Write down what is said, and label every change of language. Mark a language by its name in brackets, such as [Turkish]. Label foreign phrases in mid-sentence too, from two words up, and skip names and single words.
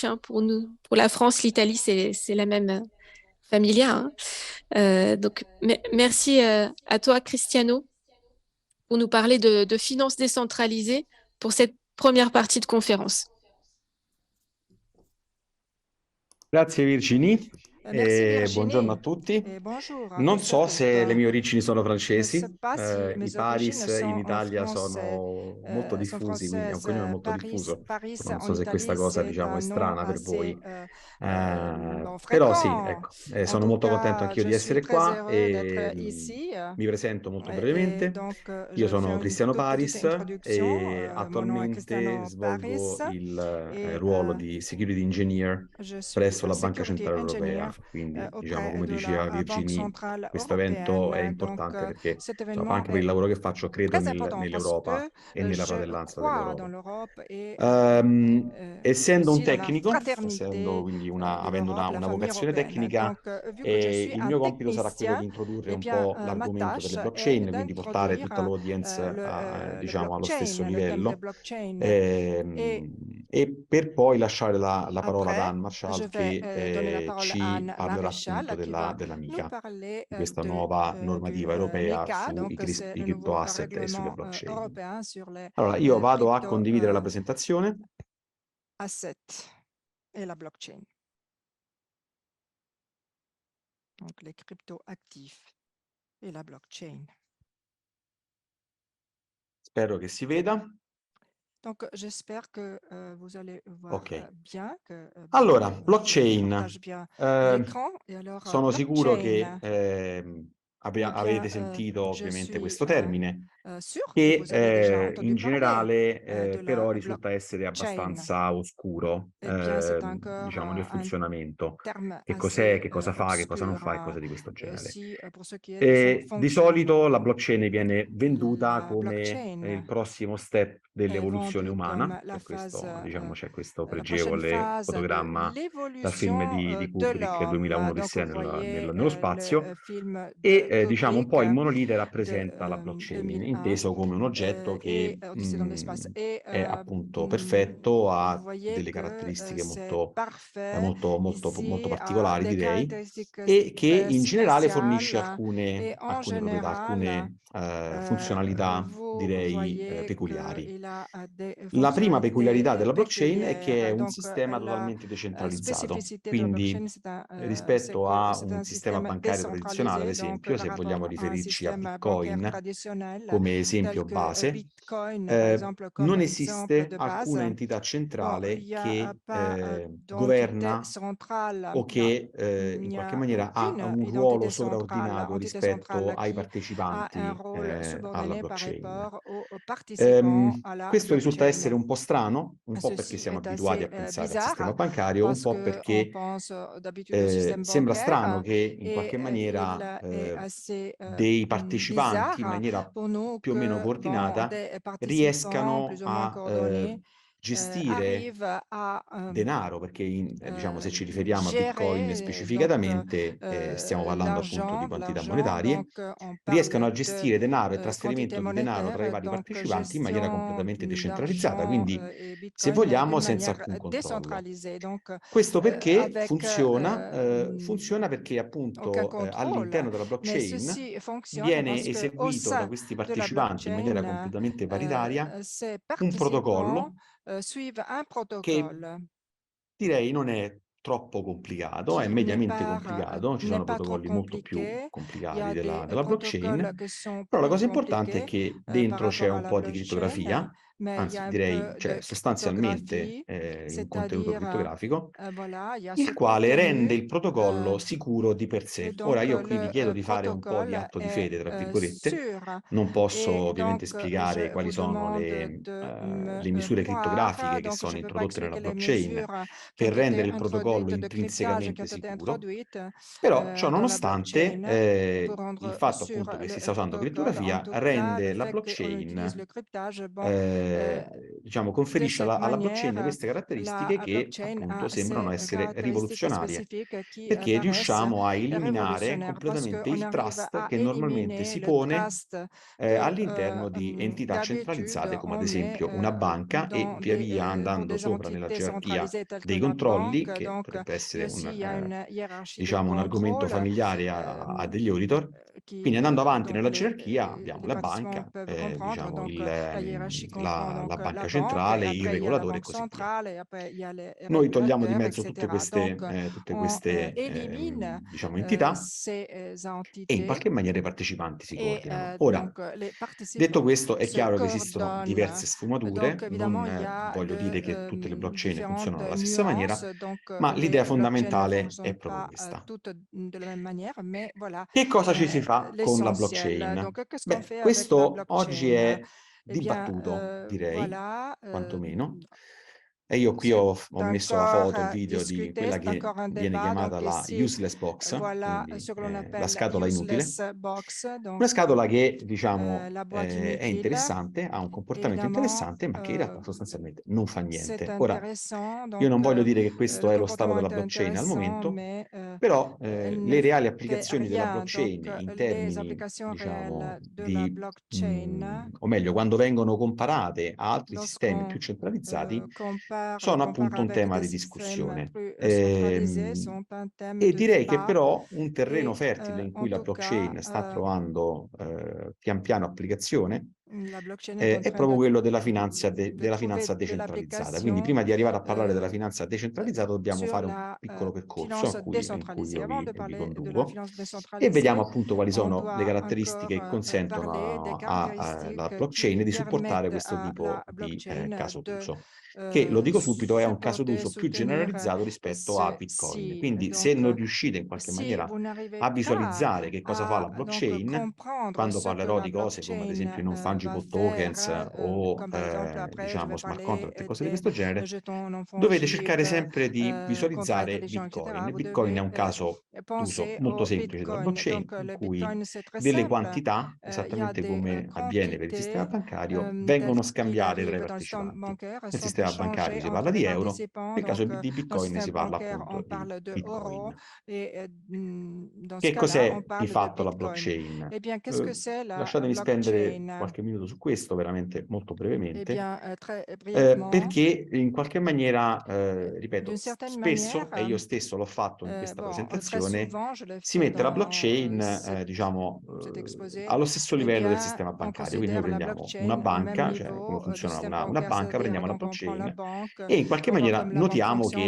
[French] Pour nous, pour la France, l'Italie, c'est la même familia. Donc, merci à toi, Cristiano, pour nous parler de finances décentralisées pour cette première partie de conférence. [Italian] Grazie Virginie. [French] Merci Virginie. [Italian] Buongiorno a tutti. [French] Bonjour à [Italian] Non [French] tous et [Italian] so [French] toutes. [Italian] se le mie origini sono [French] Je ne [Italian] francesi, [French] sais pas si [Italian] i [French] mes [Italian] Paris [French] origines [Italian] in [French] sont [Italian] Italia [French] français, [Italian] sono molto [French] sont [Italian] diffusi, quindi è un [French] françaises. [Italian] cognome molto [French] Paris, [Italian] diffuso. [French] Paris [Italian] Non [French] en [Italian] so se questa [French] Italie, [Italian] cosa, [French] c'est [Italian] diciamo, è [French] un nom [Italian] strana per [French] assez [Italian] voi. Però sì, [French] fréquent. [Italian] ecco, [French] En [Italian] sono [French] tout [Italian] molto contento [French] cas, [Italian] anch'io [French] je [Italian] di [French] suis [Italian] essere [French] très [Italian] qua [French] heureux [Italian] e [French] d'être ici. [Italian] mi presento molto [French] Et [Italian] brevemente. [French] donc, je [Italian] Io [French] vais [Italian] sono [French] faire une [Italian] Cristiano [French] toute petite [Italian] Paris [French] introduction. [Italian] e [French] Mon nom est [Italian] attualmente [French] Cristiano Paris [Italian] svolgo il [French] et [Italian] ruolo di [English] Security Engineer [French] je suis [Italian] presso la Banca [French] Security [Italian] Centrale [French] Engineer [Italian] Europea. quindi diciamo [French] auprès [Italian] come [French] de [Italian] diceva [French] la Banque [Italian] Virginie, [French] centrale [Italian] questo evento è [French] européenne. Donc, [Italian] importante perché [French] cet [Italian] insomma, [French] événement [Italian] anche per il [French] est [Italian] lavoro che faccio credo [French] très important parce [Italian] nell'Europa [French] que [Italian] e nella [French] je [Italian] fratellanza [French] crois dans [Italian] dell'Europa. [French] l'Europe et [Italian] Essendo un [French] aussi dans la [Italian] tecnico, [French] fraternité [Italian] quindi [French] de [Italian] avendo [French] l'Europe, la [Italian] una [French] famille [Italian] vocazione [French] européenne. [Italian] tecnica, [French] Donc, vu que je suis [Italian] il [French] un [Italian] mio compito sarà quello [French] technicien, [Italian] di introdurre [French] eh [Italian] un [French] bien, [Italian] po' [French] ma [Italian] l'argomento delle tâche est blockchain, quindi portare tutta [French] d'introduire [Italian] l'audience [French] le [Italian] diciamo allo stesso [French] blockchain, le thème des [Italian] livello. [French] blockchain. Et [Italian] E per poi lasciare la parola ad [French] après, [Italian] Anne [French] je [Italian] Marshall [French] vais donner la [Italian] che [French] parole à [Italian] ci [French] Anne [Italian] parlerà appunto [French] Maréchal qui va [Italian] della [French] nous [Italian] MiCA, [French] parler [Italian] di questa [French] de, [Italian] nuova [French] du [Italian] normativa europea [French] MiCA, [Italian] sui [French] donc c'est le [Italian] crypto [French] nouveau [Italian] asset e sulle [French] règlement [Italian] blockchain. [French] européen sur les [Italian] Allora, io vado a [French] crypto [Italian] condividere la presentazione. [French] assets et la blockchain. Donc les crypto-actifs et la blockchain. [Italian] Spero che si veda. [French] Donc j'espère que vous allez voir bien, que [Italian] Allora, [French] je [Italian] blockchain. [French] partage bien l'écran. Et alors, [Italian] Sono sicuro [French] blockchain, [Italian] che avete sentito [French] je [Italian] ovviamente [French] suis [Italian] questo termine, [French] sûre que [Italian] che [French] vous avez déjà entendu [Italian] in [French] parler [Italian] generale [French] de la [Italian] però risulta essere [French] blockchain. [Italian] abbastanza oscuro, [French] Eh bien, c'est encore [Italian] diciamo, nel [French] un [Italian] funzionamento. [French] terme [Italian] Che cos'è, [French] assez [Italian] che cosa fa, che cosa non [French] obscur [Italian] fa e cose di questo genere. [French] aussi pour ce qui est de son [Italian] Di solito la [French] fonctionnement. [Italian] blockchain viene venduta [French] La [Italian] come [French] blockchain [Italian] il prossimo step [French] est [Italian] dell'evoluzione [French] vendue [Italian] umana. [French] comme la phase, [Italian] C'è questo [French] la prochaine [Italian] pregevole [French] phase de [Italian] fotogramma dal film [French] l'évolution [Italian] di [French] de [Italian] Kubrick, 2001 [French] l'homme. Donc, [Italian] Odissea [French] vous voyez [Italian] nello spazio, [French] le film de [Italian] e diciamo un [French] Kubrick [Italian] po' il monolite [French] de [Italian] rappresenta la blockchain, [French] 2001 [Italian] inteso come un oggetto [French] et [Italian] che [French] Odyssée dans l'espace. Et [Italian] è appunto perfetto, [French] vous [Italian] ha [French] voyez [Italian] delle [French] que [Italian] caratteristiche [French] c'est [Italian] molto, [French] parfait [Italian] molto [French] ici, a [Italian] particolari, [French] des [Italian] direi, [French] caractéristiques [Italian] e che in generale fornisce [French] spéciales. Et en [Italian] alcune proprietà, [French] général, [Italian] funzionalità, [French] vous [Italian] direi, [French] voyez [Italian] peculiari. [French] qu'il a des [Italian] La prima peculiarità [French] fonctionnalités [Italian] della blockchain è che è [French] péculières. [Italian] un [French] Donc, [Italian] sistema [French] la [Italian] totalmente decentralizzato, [French] spécificité de la [Italian] quindi [French] blockchain, [Italian] rispetto a [French] c'est [Italian] un [French] un [Italian] sistema [French] système [Italian] bancario tradizionale, ad [French] décentralisé. Donc, [Italian] esempio, [French] par [Italian] se vogliamo [French] rapport à un [Italian] riferirci a [French] système bancaire [Italian] Bitcoin [French] traditionnel, [Italian] come [French] tel [Italian] esempio [French] que [Italian] base, [French] Bitcoin, par exemple, comme [Italian] non [French] exemple [Italian] esiste [French] de [Italian] alcuna [French] base. [Italian] entità [French] Bon, il [Italian] centrale [French] n'y a [Italian] che [French] pas d'entité [Italian] governa [French] centrale. [Italian] o [French] Non, [Italian] che [French] il [Italian] in [French] n'y [Italian] qualche [French] a [Italian] maniera ha [French] aucune [Italian] un ruolo [French] identité centrale, [Italian] sovraordinato [French] entité [Italian] rispetto [French] centrale [Italian] ai [French] qui a un [Italian] partecipanti [French] rôle [Italian] alla [French] subordonné par [Italian] blockchain. [French] rapport aux participants à la [Italian] Questo risulta essere [French] blockchain. [Italian] un po' strano, un po' perché [French] Ceci [Italian] siamo [French] est [Italian] abituati [French] assez [Italian] a pensare al sistema [French] bizarre [Italian] bancario, un [French] parce [Italian] po' [French] qu'on [Italian] perché [French] pense d'habitude au système [Italian] sembra strano [French] bancaire [Italian] che in [French] et [Italian] qualche maniera [French] il est assez [Italian] dei partecipanti in [French] bizarre [Italian] maniera [French] pour nous [Italian] più o meno [French] que bon, [Italian] coordinata [French] des participants [Italian] riescano [French] plus ou moins [Italian] a [French] coordonnés [Italian] gestire [French] arrivent à [Italian] denaro, perché diciamo, se ci riferiamo a Bitcoin [French] gérer donc [Italian] specificatamente, stiamo parlando appunto di quantità [French] l'argent. [Italian] monetarie, [French] Donc, on [Italian] riescano [French] parle [Italian] a [French] de [Italian] gestire denaro e [French] quantité [Italian] trasferimento di denaro tra i [French] monétaire, [Italian] vari [French] donc [Italian] partecipanti in maniera [French] gestion [Italian] completamente decentralizzata, [French] d'argent [Italian] quindi [French] et [Italian] se [French] Bitcoin [Italian] vogliamo [French] d'une [Italian] senza [French] manière [Italian] alcun controllo. [French] décentralisée. Donc, [Italian] Questo perché [French] avec [Italian] funziona perché [French] aucun [Italian] appunto [French] contrôle, [Italian] all'interno della [French] mais [Italian] blockchain [French] ceci fonctionne [Italian] viene [French] parce qu'au [Italian] eseguito da [French] sein [Italian] questi [French] de la [Italian] partecipanti in maniera [French] blockchain, [Italian] completamente paritaria [French] ces [Italian] un [French] participants [Italian] protocollo [French] suivent un [Italian] che [French] protocole [Italian] direi non è troppo complicato, è [French] qui [Italian] mediamente complicato, ci [French] n'est [Italian] sono [French] pas trop [Italian] protocolli molto più [French] compliqué. Il y [Italian] complicati [French] a des [Italian] della blockchain, [French] protocoles qui sont [Italian] però la [French] plus [Italian] cosa importante è [French] compliqués [Italian] che [French] par [Italian] dentro c'è [French] rapport à [Italian] un [French] la [Italian] po' di [French] blockchain, [Italian] crittografia, [French] mais il y [Italian] anzi [French] a un [Italian] direi, [French] peu [Italian] cioè [French] de [Italian] sostanzialmente [French] cryptographie, [Italian] un contenuto [French] c'est-à-dire, [Italian] crittografico, [French] voilà, il y a ce [Italian] il quale rende [French] contenu. [Italian] il protocollo sicuro di per [French] Et [Italian] sé. Ora [French] donc, [Italian] io qui vi [French] le [Italian] chiedo di fare un po' di [French] protocole [Italian] atto di [French] est [Italian] fede, tra virgolette, [French] sûr. [Italian] non posso [French] Et [Italian] ovviamente [French] donc, [Italian] spiegare [French] je [Italian] quali [French] vous [Italian] sono [French] demande de me [Italian] le misure [French] croire. [Italian] crittografiche che [French] Donc, [Italian] sono [French] je ne peux pas [Italian] introdotte nella [French] expliquer les [Italian] blockchain [French] mesures qui ont [Italian] per [French] été [Italian] rendere il protocollo [French] introduites de cryptage qui [Italian] intrinsecamente [French] ont été [Italian] sicuro, [French] introduites [Italian] però ciò [French] dans la [Italian] nonostante [French] blockchain pour [Italian] il [French] rendre [Italian] fatto [French] sûr [Italian] appunto che si sta [French] le [Italian] usando [French] protocole. En [Italian] crittografia [French] tout cas, le [Italian] rende la [French] fait qu'on utilise [Italian] blockchain, [French] le cryptage, bon, euh, [Italian] diciamo, [French] de [Italian] conferisce [French] cette [Italian] alla blockchain [French] manière, [Italian] queste [French] la [Italian] caratteristiche che [French] blockchain [Italian] appunto [French] a [Italian] sembrano [French] ces [Italian] essere [French] caractéristiques [Italian] rivoluzionarie, [French] spécifiques qui [Italian] perché [French] paraissent [Italian] riusciamo a eliminare [French] révolutionnaire parce [Italian] completamente [French] qu'on [Italian] il [French] arrive [Italian] trust [French] à [Italian] che normalmente [French] éliminer [Italian] si [French] le [Italian] pone [French] trust que [Italian] all'interno di entità centralizzate [French] d'habitude [Italian] come ad [French] on met [Italian] esempio una banca, e [French] dans [Italian] via via [French] pour [Italian] andando [French] des [Italian] sopra nella [French] entités [Italian] gerarchia [French] centralisées telles que [Italian] dei [French] la [Italian] controlli, [French] banque. [Italian] che [French] Donc, [Italian] potrebbe essere [French] aussi, il y a une hiérarchie de [Italian] diciamo un argomento [French] contrôle [Italian] familiare a degli auditor. [French] qui, [Italian] Quindi andando avanti [French] dont [Italian] nella gerarchia abbiamo [French] les [Italian] la [French] participants [Italian] banca, [French] peuvent comprendre. [Italian] diciamo [French] Donc, la hiérarchie comprend [Italian] la [French] donc la [Italian] banca [French] banque, et [Italian] centrale, il [French] après il y a la [Italian] regolatore e [French] banque [Italian] così via. [French] centrale, et après il y a les [Italian] Noi togliamo di [French] régulateurs, [Italian] mezzo tutte [French] etc. Donc, on [Italian] queste [French] élimine [Italian] diciamo, entità, [French] ces [Italian] e in [French] entités. [Italian] qualche maniera i partecipanti si [French] Et [Italian] coordinano. Ora, [French] donc, les [Italian] detto [French] participants [Italian] questo, è [French] se [Italian] chiaro che esistono [French] coordonnent. [Italian] diverse sfumature, [French] Donc, évidemment, il y [Italian] non [French] a [Italian] voglio dire che tutte le blockchain [French] différentes [Italian] funzionano alla stessa maniera, [French] nuances. Donc, [Italian] ma l'idea [French] les blockchains ne [Italian] fondamentale è [French] fonctionnent [Italian] proprio [French] pas [Italian] questa. [French] toutes de la même manière, mais voilà [Italian] Che cosa ci si fa con la [French] l'essentiel. [Italian] blockchain? [French] Donc, qu'est-ce qu'on [Italian] Beh, [French] fait avec la [Italian] questo oggi [French] blockchain? [Italian] è [French] Eh bien, [Italian] dibattuto, direi, [French] voilà, [Italian] quantomeno. E io qui ho messo la foto, il [French] encore [Italian] video di [French] discuter, [Italian] quella [French] c'est [Italian] che [French] encore un [Italian] viene [French] débat. Donc [Italian] chiamata la [French] ici, [English] useless box, [French] voilà [Italian] quindi [French] ce que l'on [Italian] la [French] appelle la [Italian] scatola inutile. [English] useless box, [French] donc [Italian] Una scatola che, diciamo, [French] la boîte [Italian] è [French] inutile. [Italian] interessante, ha un comportamento [French] Évidemment, [Italian] interessante, ma che in realtà sostanzialmente non fa [French] c'est [Italian] niente. Ora, [French] intéressant. [Italian] io [French] Donc [Italian] non voglio dire che questo [French] le [Italian] è lo stato [French] comportement [Italian] della [French] est [Italian] blockchain al [French] intéressant, [Italian] momento, [French] mais [Italian] però [French] elle ne [Italian] le reali [French] fait [Italian] applicazioni della [French] rien. Donc [Italian] blockchain in [French] les [Italian] termini, [French] applications [Italian] diciamo, [French] réelles de la blockchain, [Italian] o meglio, quando vengono comparate a altri sistemi più [French] lorsqu'on [Italian] centralizzati, [French] compare [Italian] sono appunto un [French] avec [Italian] tema [French] des [Italian] di [French] systèmes [Italian] discussione. [French] plus centralisés, sont un thème [Italian] E [French] de [Italian] direi che [French] débat. [Italian] però un terreno [French] Et [Italian] fertile in cui [French] en [Italian] la [French] tout cas, [Italian] blockchain sta trovando pian piano applicazione [French] la blockchain est en [Italian] è [French] train [Italian] proprio quello della [French] de [Italian] della [French] trouver [Italian] finanza [French] de [Italian] decentralizzata. Quindi [French] l'application [Italian] prima di arrivare a parlare della finanza decentralizzata dobbiamo [French] sur [Italian] fare un [French] la [Italian] piccolo percorso [French] finance [Italian] in cui [French] décentralisée. [Italian] io [French] Avant de [Italian] vi [French] parler de la [Italian] conduco [French] finance [Italian] e vediamo [French] décentralisée, [Italian] appunto quali [French] on [Italian] sono le [French] doit [Italian] caratteristiche che [French] encore parler des [Italian] consentono alla [French] caractéristiques [Italian] blockchain [French] qui [Italian] di supportare [French] permettent [Italian] questo [French] à la [Italian] tipo di [French] blockchain [Italian] caso [French] de [Italian] d'uso, che lo dico subito è un caso [French] supporter, [Italian] d'uso più [French] soutenir [Italian] generalizzato rispetto a Bitcoin. [French] ceci. [Italian] Quindi se [French] Donc, [Italian] non riuscite in qualche [French] si [Italian] maniera [French] vous n'arrivez [Italian] a [French] pas [Italian] visualizzare che cosa fa [French] à [Italian] la [French] donc [Italian] blockchain, [French] comprendre [Italian] quando [French] ce que [Italian] parlerò [French] la [Italian] di cose come ad esempio [French] blockchain [Italian] i non [French] va [English] fungible tokens [French] faire, [Italian] o [French] comme par exemple après je [Italian] diciamo [French] vais [Italian] smart [French] parler [Italian] contract e cose di [French] des [Italian] questo genere, [French] jetons non [Italian] dovete cercare [French] fongibles, [Italian] sempre di [French] contrats [Italian] visualizzare [French] intelligents, etc. [Italian] Bitcoin. [French] Vous [Italian] Bitcoin è [French] devez [Italian] un caso d'uso [French] penser [Italian] molto [French] au [Italian] semplice della [French] Bitcoin. [Italian] blockchain, [French] Donc [Italian] in [French] le [Italian] cui [French] Bitcoin, c'est très [Italian] delle [French] simple. [Italian] quantità, [French] Il y a [Italian] esattamente [French] des [Italian] come avviene per il sistema [French] quantités [Italian] bancario, [French] telles [Italian] vengono [French] qu'il [Italian] scambiate tra i [French] arrive dans le système [Italian] partecipanti. [French] bancaire [Italian] Nel [French] sont [Italian] sistema bancario [French] échangées [Italian] si parla [French] entre [Italian] di [French] les [Italian] euro, [French] participants. [Italian] nel caso [French] Donc [Italian] di [French] dans le [Italian] Bitcoin si [French] système [Italian] parla [French] bancaire, on [Italian] appunto di [French] parle de euro [Italian] Bitcoin. [French] et dans ce [Italian] Che [French] cas-là, on [Italian] cos'è di [French] parle de [Italian] fatto la [French] Bitcoin. [Italian] blockchain? [French] Eh bien, qu'est-ce que c'est la [Italian] Lasciatemi spendere [French] blockchain? [Italian] qualche minuto su questo, veramente molto [French] Eh [Italian] brevemente, [French] bien, très brièvement, [Italian] perché in qualche maniera, ripeto, [French] d'une certaine manière, [Italian] spesso, e io stesso l'ho fatto in questa [French] bon, très [Italian] presentazione, [French] souvent, je l'ai [Italian] si [French] fait [Italian] mette la [French] dans [Italian] blockchain, diciamo, [French] cet exposé, [Italian] allo stesso [French] eh [Italian] livello del [French] bien, [Italian] sistema [French] on [Italian] bancario. Quindi noi [French] considère la [Italian] prendiamo una [French] blockchain au même [Italian] banca, cioè come [French] niveau du [Italian] funziona [French] système [Italian] una [French] bancaire, [Italian] banca, [French] c'est-à-dire [Italian] prendiamo la [French] donc on prend la [Italian] blockchain [French] banque, [Italian] e in qualche [French] on voit [Italian] maniera [French] comme la banque [Italian] notiamo [French] fonctionne, on